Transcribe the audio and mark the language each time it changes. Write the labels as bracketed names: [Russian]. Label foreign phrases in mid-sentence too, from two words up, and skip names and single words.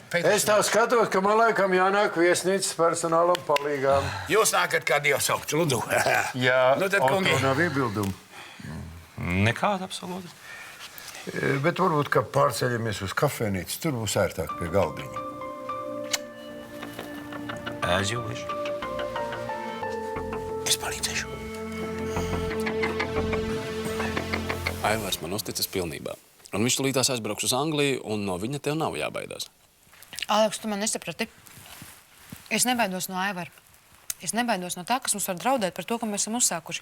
[Latvian] Es tā skatos, ka man laikam jānāk viesnīcas personālam palīgām. Jūs nākat kā Dievs saukt, lūdzu. Jā, Nu tad, kungi. Oto nav iebildumu. Nekāda absolūti. Bet varbūt, ka pārceļamies uz kafejnīcu, tur būs ērtāk pie galdiņa. [English] As you wish. [Latvian] Es palīdzēšu. Aivars man uzticas pilnībā. Un viņš tulītās aizbrauks uz Angliju, un no viņa tev nav jābaidās. Aleks, tu man nesaprati. Es nebaidos no Aivara. Es nebaidos no tā, kas mums var draudēt par to, ko mēs esam uzsākuši.